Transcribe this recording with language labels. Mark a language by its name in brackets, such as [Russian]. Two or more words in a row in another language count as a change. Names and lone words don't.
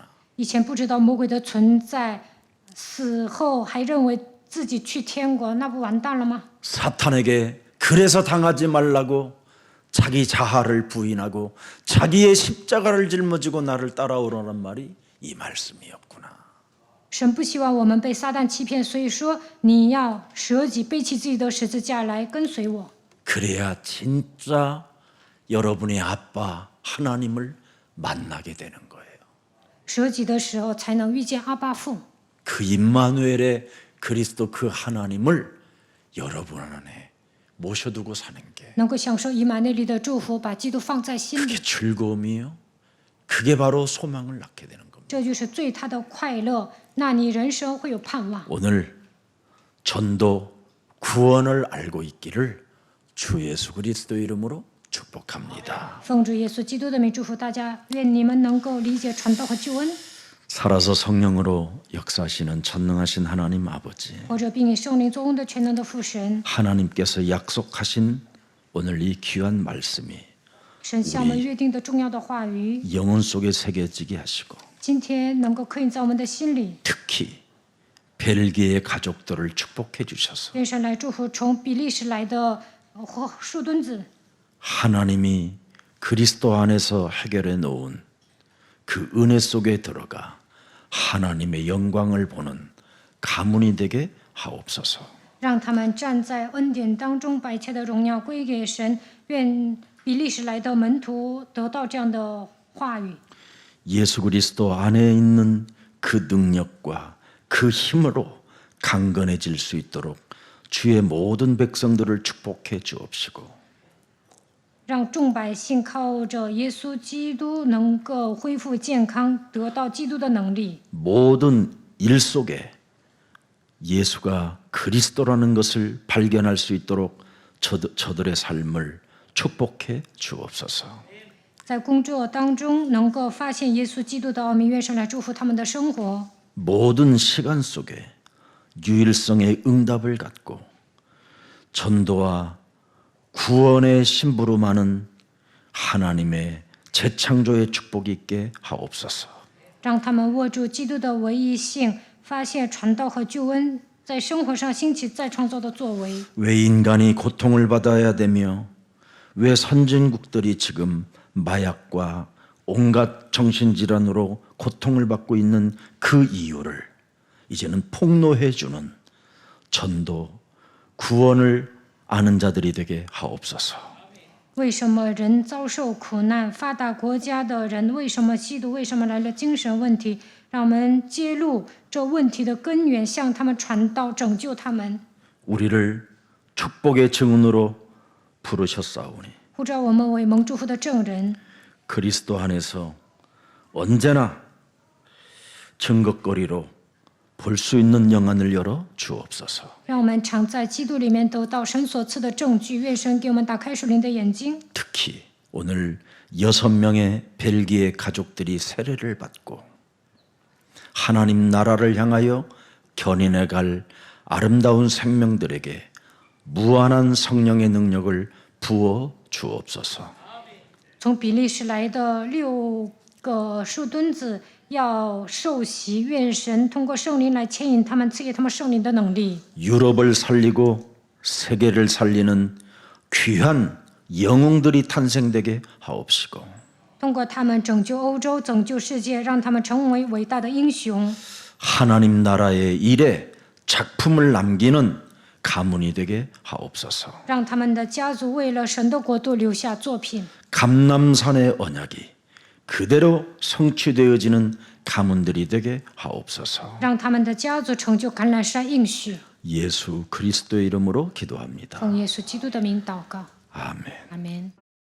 [Chinese] 以前不知道魔鬼的存在，死后还认为自己去天国，那不完蛋了吗？ [Korean] 사탄에게 그래서 당하지 말라고 자기 자아를 부인하고 자기의 십자가를 짊어지고 나를 따라오라는 말이 이 말씀이었구나. [Chinese] 神不希望我们被撒旦欺骗，所以说你要舍己，背起自己的十字架来跟随我。 [Korean] 그래야 진짜 여러분의 아빠 하나님을 만나게 되는 거예요. [Chinese] 舍己的时候，才能遇见阿爸父。 [Korean] 그 임마누엘의 그리스도 그 하나님을 여러분 안에 모셔두고 사는 게 [Chinese] 能够享受以马内利的祝福，把基督放在心 [Korean] 그게 [Chinese] 里， [Korean] 즐거움이요. 그게 바로 소망을 낳게 되는 겁니다. [Chinese] 这就是最大的快乐。那你人生会有盼望。 [Korean] 오늘 전도 구원을 알고 있기를 주 예수 그리스도 이름으로 축복합니다. [Chinese] 奉主耶稣基督的名祝福大家，愿你们能够理解传道和救恩， [Korean] 살아서 성령으로 역사하시는 전능하신 하나님 아버지, [Chinese] 或者并以圣灵作恩的全能的父神， [Korean] 하나님께서 약속하신 오늘 이 귀한 말씀이 [Chinese] 神向我们约定的重要的话语， [Korean] 영혼 속에 새겨지게 하시고 [Chinese] 今天能够刻印在我们的心里。 [Korean] 특히 벨기에 가족들을 축복해 주셔서 [Chinese] 愿神来祝福从比利时来的树墩子， [Korean] 하나님이 그리스도 안에서 해결해 놓은 그 은혜 속에 들어가 하나님의 영광을 보는 가문이 되게 하옵소서. [Chinese] 让他们站在恩典当中，把一切的荣耀归给神。愿比利时来的门徒得到这样的话语。 [Korean] 예수 그리스도 안에 있는 그 능력과 그 힘으로 강건해질 수 있도록 주의 모든 백성들을 축복해 주옵시고 [Chinese] 让众百姓靠着耶稣基督能够恢复健康，得到基督的能力。 [Korean] 모든 일 속에 예수가 그리스도라는 것을 발견할 수 있도록 저들의 삶을 축복해 주옵소서. [Chinese] 在工作当中能够发现耶稣基督的奥秘，愿神来祝福他们的生活。 [Korean] 모든 시간 속에 유일성의 응답을 갖고 전도와 구원의 심부름하는 하나님의 재창조의 축복이 있게 하옵소서. [Chinese] 让他们握住基督的唯一性，发现传道和救恩在生活上兴起再创造的作为。 [Korean] 왜 인간이 고통을 받아야 되며 왜 선진국들이 지금 마약과 온갖 정신질환으로 고통을 받고 있는 그 이유를 이제는 폭로해 주는 전도, 구원을 아는 자들이 되게 하옵소서. [Chinese] 为什么人遭受苦难？发达国家的人为什么吸毒？为什么来了精神问题？让我们揭露这问题的根源，向他们传道，拯救他们。 [Korean] 우리를 축복의 증언으로 부르셨사오니 [Chinese] 呼召我们为蒙祝福的证人， [Korean] 그리스도 안에서 언제나 증거거리로 볼 수 있는 영안을 열어 주옵소서. [Chinese] 让我们常在基督里面得到神所赐的证据。愿神给我们打开属灵的眼睛。 [Korean] 특히 오늘 6명의 벨기에 가족들이 세례를 받고 하나님 나라를 향하여 견인해 갈 아름다운 생명들에게 무한한 성령의 능력을 부어 주옵소서. [Chinese] 从比利时来的6个树墩子要受洗，愿神通过圣灵来牵引他们，赐给他们圣灵的能力。 [Korean] 유럽을 살리고 세계를 살리는 귀한 영웅들이 탄생되게 하옵시고 [Chinese] 通过他们拯救欧洲，拯救世界，让他们成为伟大的英雄， [Korean] 하나님 나라의 일에 작품을 남기는 가문이 되게 하옵소서. [Chinese] 让他们的家族为了神的国度留下作品， [Korean] 감람산의 언약이 그대로 성취되어지는 가문들이 되게 하옵소서. [Chinese] 让他们的家族成就橄榄山应许。 [Korean] 예수 그리스도의 이름으로 기도합니다. [Chinese] 奉耶稣基督的名祷告， [Korean] 아멘. [Chinese] 阿门。